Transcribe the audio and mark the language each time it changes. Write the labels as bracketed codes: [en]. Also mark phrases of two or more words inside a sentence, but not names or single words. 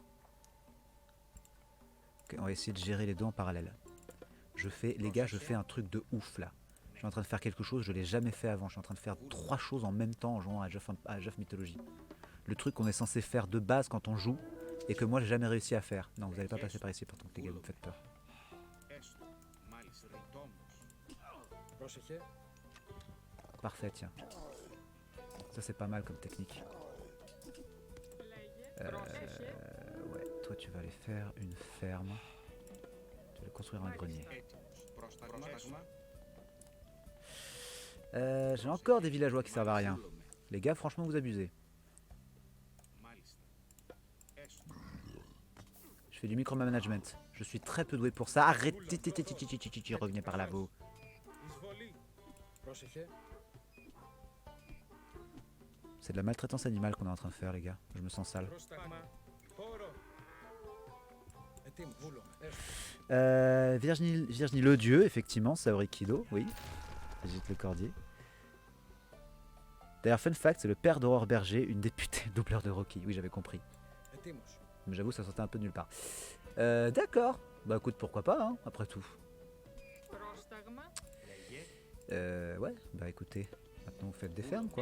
[fr] Ok, on va essayer de gérer les deux en parallèle. Les gars, je fais un truc de ouf là. Je suis en train de faire quelque chose, je l'ai jamais fait avant. Je suis en train de faire 3 choses en même temps en jouant à Age of Mythology. Le truc qu'on est censé faire de base quand on joue et que moi j'ai jamais réussi à faire. Non, vous n'allez pas passer par ici pourtant, les gars, vous me faites peur. [el] Έστω. Μάλιστα. Ρητόμος. Πρόσεχε. [fr] Parfait, tiens. Ça c'est pas mal comme technique. Ouais, toi tu vas aller faire une ferme. Tu vas aller construire un grenier. [el] Έτοιμος. Πρόσταγμα. [fr] J'ai encore des villageois qui servent à rien. Les gars, franchement, vous abusez. [el] Μάλιστα. Έστω. [fr] Je fais du micromanagement. Je suis très peu doué pour ça. Arrêtez, revenez par là, vous. [el] Εισβολή. Πρόσεχε. [fr] C'est de la maltraitance animale qu'on est en train de faire, les gars. Je me sens sale. [el] Πρόσταγμα. Χώρο. Ετοίμος. Βούλομαι. Έστω. [fr] Virginie le Dieu, effectivement, Saori Kido, oui. Brigitte Lecordier. D'ailleurs, [en] fun fact, [fr] c'est le père d'Aurore Berger, une députée doubleur de Rocky. Oui, j'avais compris. [el] Ετοίμος. [fr] Mais j'avoue, ça sortait un peu de nulle part. D'accord. Bah écoute, pourquoi pas, hein, après tout. Ouais, bah écoutez, maintenant vous faites des fermes, quoi.